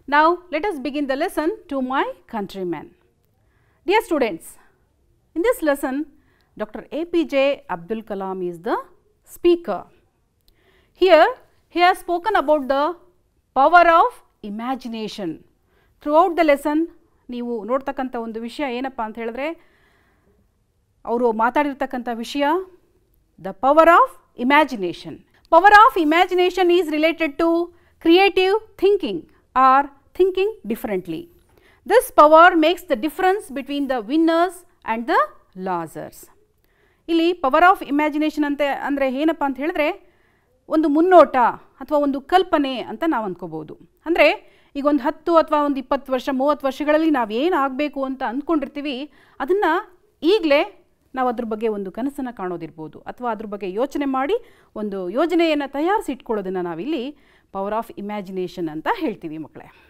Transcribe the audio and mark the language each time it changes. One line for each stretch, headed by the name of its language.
English: Now let us begin the lesson to my countrymen. Dear students, in this lesson, Dr. APJ Abdul Kalam is the speaker. Here, he has spoken about the power of imagination. Throughout the lesson,
Kannada: ನೀವು ನೋಡ್ತಕ್ಕಂಥ ಒಂದು ವಿಷಯ ಏನಪ್ಪ ಅಂತ ಹೇಳಿದ್ರೆ, ಅವರು ಮಾತಾಡಿರ್ತಕ್ಕಂಥ ವಿಷಯ
English: the power of imagination. Power of imagination is related to creative thinking or thinking differently. This power makes the difference between the winners and the losers.
Kannada: ಇಲ್ಲಿ
English: power of imagination
Kannada: ಅಂತ ಅಂದರೆ ಏನಪ್ಪ ಅಂತ ಹೇಳಿದ್ರೆ, ಒಂದು ಮುನ್ನೋಟ ಅಥವಾ ಒಂದು ಕಲ್ಪನೆ ಅಂತ ನಾವು ಅಂದ್ಕೋಬೋದು. ಅಂದರೆ ಈಗ ಒಂದು 10 ಅಥವಾ ಒಂದು 20 ವರ್ಷ 30 ವರ್ಷಗಳಲ್ಲಿ ನಾವು ಏನು ಆಗಬೇಕು ಅಂತ ಅಂದ್ಕೊಂಡಿರ್ತೀವಿ, ಅದನ್ನು ಈಗಲೇ ನಾವು ಅದ್ರ ಬಗ್ಗೆ ಒಂದು ಕನಸನ್ನು ಕಾಣೋದಿರ್ಬೋದು ಅಥವಾ ಅದ್ರ ಬಗ್ಗೆ ಯೋಚನೆ ಮಾಡಿ ಒಂದು ಯೋಜನೆಯನ್ನು ತಯಾರಿಸಿ ಇಟ್ಕೊಳ್ಳೋದನ್ನು ನಾವಿಲ್ಲಿ
English: power of imagination
Kannada: ಅಂತ ಹೇಳ್ತೀವಿ ಮಕ್ಕಳೇ.